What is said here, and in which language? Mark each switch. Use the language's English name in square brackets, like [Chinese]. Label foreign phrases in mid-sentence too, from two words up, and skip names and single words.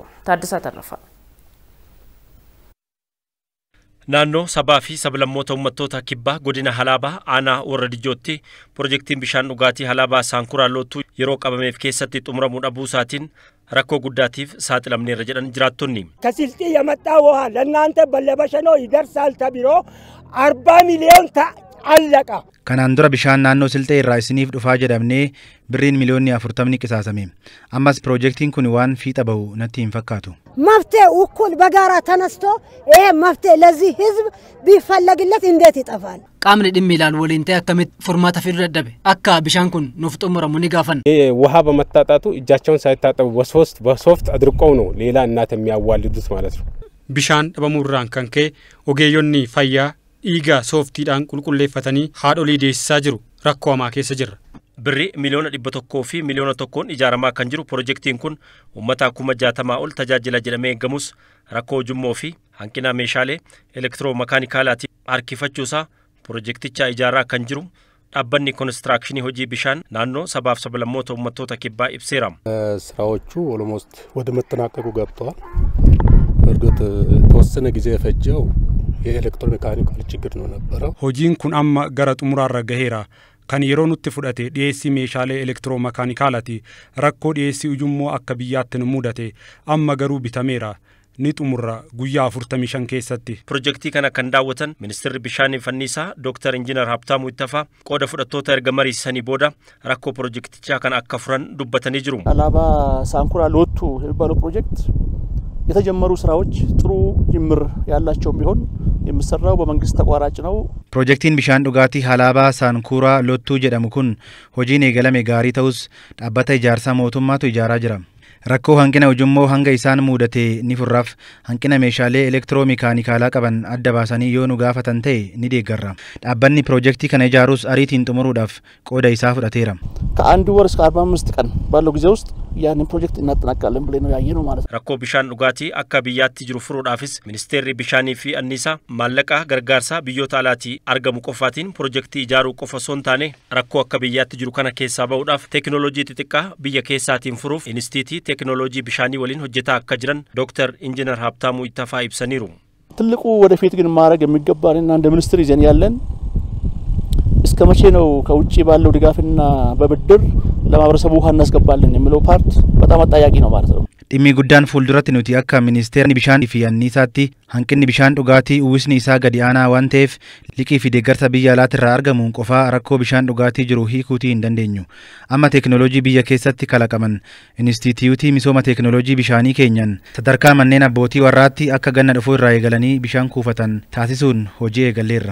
[Oromo] Taaddasaa Tarrafaa. Naannoo sabaa fi sablammoota uummattoota kibbaa godina Alaabaa aanaa Warra Dijjootti piroojeektiin bishaan dhugaatii Alaabaa Saankuraa Lootuu yeroo qabameef keessatti xumuramuu dhabuu isaatiin rakkoo guddaatiif saaxilamneerra jedhan jiraattonni. [Amharic] ከስልጤ የመጣው ውሃ ለእናንተ በለበሸኖ ይደርሳል ተብሎ 40 ሚሊዮን አለቀ። [Oromo] Kanaan dura bishaan naannoo Silxee irraa isiniif dhufaa jedhamnee birriin miliyoonni 40 qisaasame. Ammas piroojeektiin kun waan fiixa bahu natti hin fakkaatu. [Amharic] መፍትሄ እኩል በጋራ ተነስቶ ይሄ መፍትሄ ለዚህ ህዝብ ቢፈለግለት እንዴት ይጠፋል? [Oromo] qaamni dhimmi ilaalu waliin ta'e akkamitti furmaata fiduu dadhabe akka bishaan kun nuuf xumuramu ni gaafan. [Amharic] ውሃ በመታጣቱ እጃቸውን ሳይታጠቡ በሶፍት አድርቀው ነው ሌላ እናት የሚያዋልዱት ማለት ነው። [Oromo] bishaan dhabamuurraan kan ka'e ogeeyyonni fayyaa dhiiga sooftiidhaan qulqulleeffatanii haadholii deessisaa jiru rakkoo hamaa keessa jirra. Birri miliyoona 100 fi miliyoona 1 ijaaramaa kan jiru piroojeektiin kun uummata 60,000 ol tajaajila jedhamee eegamus rakkoo ujummoo fi hanqina meeshaalee elektiroomakaanikaalaatiin harkifachuusaa piroojeekticha ijaaraa kan jiru dhaabbanni ኮንስትራክሽን hojii bishaan naannoo sabaaf sablammoota uummattoota kibbaa ibseera. [Amharic] ስራዎቹ ኦልሞስት ወደ መጠናቀቁ ገብተዋል። እርግጥ ተወሰነ ጊዜ የፈጀው የኤሌክትሮሜካኒካል ችግር ነው ነበረው። [Oromo] hojiin kun amma gara xumuraarra gaheera. Kan yeroo nutti fudhate dhiyeessii meeshaalee elektiroomakaanikaalati rakkoo dhiyeessii ujummoo akka biyyaatti nu mudate amma garuu bitameera. Ni xumurra guyyaa 45 keessatti. Piroojeektii kana kan daawwatan Ministeerri Bishaanii fi Annisaa Dr. Injiinar Habtaamuu Tafaa qooda fudhattoota erga mariisanii booda rakkoo piroojeektichaa kana akka furan dubbatanii jiru. [Amharic] አላባ ሳንኩራ ሎቱ የሚባለው ፕሮጀክት የተጀመሩ ስራዎች ጥሩ ጅምር ያላቸው ቢሆን የሚሰራው በመንግስት ተቋራጭ ነው። [Oromo] Piroojeektiin bishaan dhugaatii Alaabaa Saankuraa Lootuu jedhamu kun hojiin eegalame gaarii ta'us dhaabbata ijaarsaa mootummaatu ijaaraa jira. Rakkoo hanqina ujummoo hanga isaan mudate ni furraaf hanqina meeshaalee elektiroomakaanikaalaa qaban adda baasanii yoo nu gaafatan ta'e ni deeggarra. Dhaabbanni piroojeektii kana ijaarus ariitiin xumuruudhaaf qooda isaa fudhateera. [Amharic] ከአንድ ወር እስከ 45 ቀን ባለው ጊዜ ውስጥ ያንን ፕሮጀክት እናጠናቅቃለን ብለን ነው ያየነው ማለት ነው። [Oromo] Rakkoo bishaan dhugaatii akka biyyaatti jiru furuudhaafis Ministeerri Bishaanii fi Annisaa maallaqa gargaarsaa biyyoota alaatii argamu qofaatiin piroojeektii ijaaruu qofa osoo hin taane rakkoo akka biyyaatti jiru kana keessaa bahuudhaaf teekinooloojii xixiqqaa biyya keessaatiin furuuf Inistiitii teekinooloojii bishaanii waliin hojjetaa akka jiran Dr. Injiinar Habtaamuu Tafaa ibsaniiru. [Amharic] ትልቁ ወደፊት ግን ማድረግ የሚገባንና እንደ ሚኒስትር ይዘን ያለን እስከ መቼ ነው ከውጪ ባለው ድጋፍና በብድር ለማህበረሰቡ ውሃ እናስገባለን የሚለው ፓርት በጣም አጠያቂ ነው ማለት ነው። [Oromo] Dhimmi guddaan fuulduratti nuti akka Ministeerri Bishaanii fi Annisaatti hanqinni bishaan dhugaatii uwwisni isaa gadi aanaa waan ta'eef liqii fi deeggarsa biyya alaatirraa argamuun qofaa rakkoo bishaan dhugaatii jiru hiikuutii hin dandeenyu. Amma teekinooloojii biyya keessatti kalaqaman Inistiitiyuutii misooma teekinooloojii bishaanii keenyan sadarkaa manneen abbootii warraatti akka ganna dhufuu irraa eegalanii bishaan kuufatan taasisuun hojii eegalleerra.